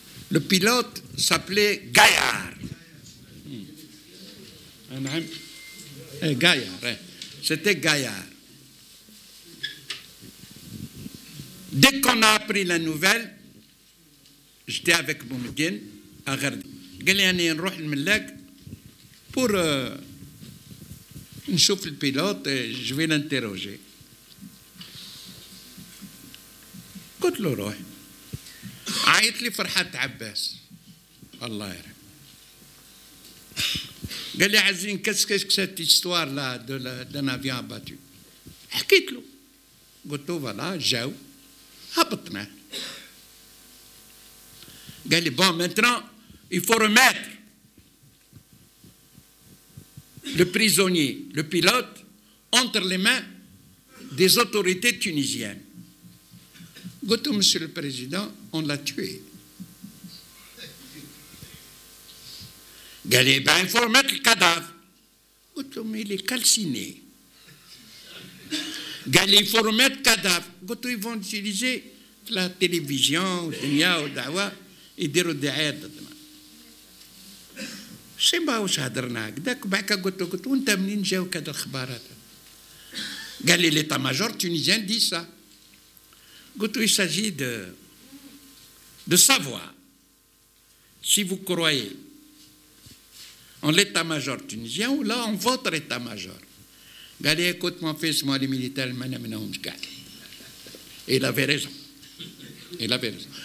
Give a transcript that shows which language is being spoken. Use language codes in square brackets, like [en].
[fr] Le pilote s'appelait Gaillard. Gaillard, c'était Gaillard. Dès qu'on a appris la nouvelle, j'étais avec Boumedine à Ghardi. [ar] قال لي أنا نروح الملاك pour نشوف البيلوت, [fr] je vais l'interroger. [ar] قلت له روح. عيط لي فرحات عباس الله يرحمه. قال لي [fr] عزيزين qu'est-ce que cette histoire là d'un avion abattu. [ar] حكيت له. قلت له voilà جاو هبطنا. قال لي [fr] bon maintenant il faut remettre le prisonnier, le pilote, entre les mains des autorités tunisiennes. [ar] قلت له [fr] monsieur le président, on l'a tué. [ar] قال لي [fr] ben il faut remettre le cadavre. [ar] قلت له [fr] mais il est calciné. [ar] قال لي [fr] il faut remettre le cadavre. [ar] قلت له [fr] ils vont utiliser la télévision [ar] والدنيا والدعوة يديروا الدعاية ضدنا. سيما واش هضرنا هكذاك بعد قلت له وانت منين جاوك هاد الخبارات؟ قال لي [fr] l'état major tunisien dit ça. [ar] قلت له [fr] il s'agit de savoir si vous croyez en l'état-major tunisien ou là en votre état-major. [ar] قال لي [fr] écoute mon fils, moi les militaires [ar] ما نمنهمش كاع. [fr] Il avait raison. Il avait raison.